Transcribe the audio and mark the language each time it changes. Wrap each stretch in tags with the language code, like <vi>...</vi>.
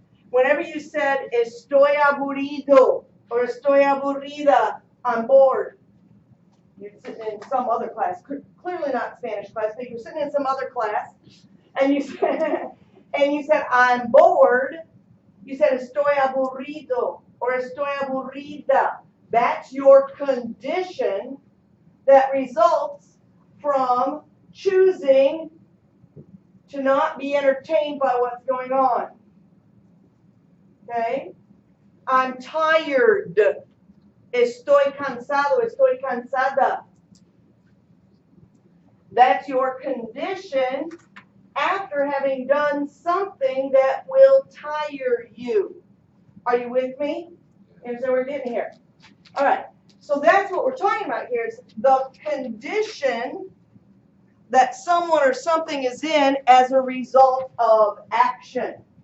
<en>Whenever you said</en> <es>estoy aburrido</es> <en>or</en> <es>estoy aburrida,</es> <en>I'm bored. You're sitting in some other class, clearly not Spanish class, but you're sitting in some other class, and you said, I'm bored. You said,</en> <es>estoy aburrido,</es> <en>or</en> <es>estoy aburrida.</es> <en>That's your condition that results from choosing to not be entertained by what's going on. Okay? I'm tired.</en> <es>Estoy cansado, estoy cansada.</es> <en>That's your condition after having done something that will tire you. Are you with me? And so we're getting here. All right. So that's what we're talking about here is the condition that someone or something is in as a result of action.</en>